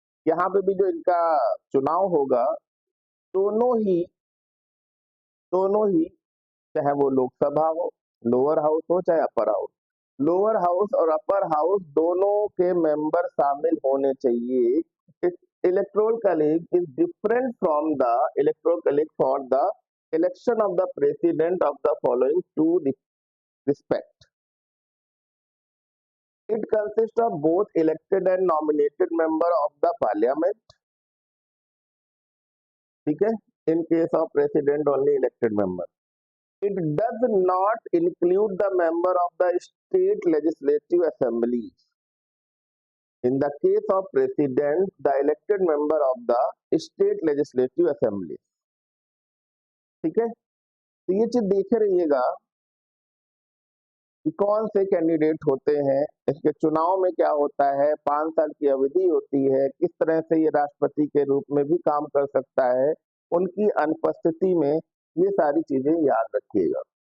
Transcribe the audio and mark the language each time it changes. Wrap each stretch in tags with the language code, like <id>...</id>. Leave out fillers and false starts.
<hi>यहाँ पे भी जो इनका चुनाव होगा, दोनों ही चाहे वो लोकसभा हो, लोअर हाउस हो, चाहे अपर हाउस, लोअर हाउस और अपर हाउस दोनों के मेंबर शामिल होने चाहिए।</hi> <en>Electoral college is different from the electoral college for the election of the president of the following two respect। It consists of both elected and nominated member of the parliament।</en> <hi>ठीक है,</hi> <en>in case of president only elected member। It does not include the member of the state legislative assemblies। In the case of president, the elected member of the state legislative assembly।</en> <hi>ठीक है, तो ये चीज देखे रहिएगा कि कौन से कैंडिडेट होते हैं, इसके चुनाव में क्या होता है, 5 साल की अवधि होती है, किस तरह से ये राष्ट्रपति के रूप में भी काम कर सकता है, उनकी अनुपस्थिति में ये सारी चीजें याद रखिएगा।</hi>